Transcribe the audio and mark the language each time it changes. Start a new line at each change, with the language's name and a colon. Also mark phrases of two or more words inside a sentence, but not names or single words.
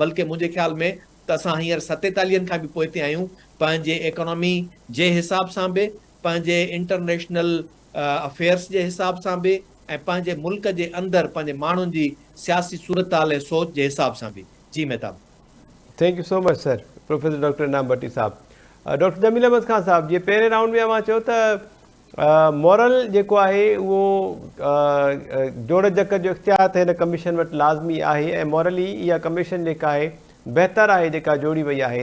Sindhi: बल्कि मुंहिंजे ख़्याल में त असां हींअर 47 खां बि पोइ ते आहियूं पंहिंजे इकोनॉमी जे हिसाब सां बि, पंहिंजे
English: international affairs
Sindhi: जे हिसाब सां बि ऐं पंहिंजे मुल्क जे अंदरि पंहिंजे माण्हुनि जी सियासी सूरत हाल ऐं सोच जे हिसाब सां बि। जी मेहताब।
English: Thank you so much sir, Professor Doctor Inam Bhatti Sahab.
Sindhi: डॉक्टर जमील अहमद खान साहब, जीअं पहिरें राउंड में मां चयो त मॉरल जेको आहे उहो जोड़ जक जो इख्तियार त हिन कमीशन वटि लाज़मी आहे ऐं मॉरली इहा कमीशन जेका आहे बहितर आहे जेका जोड़ी वई आहे।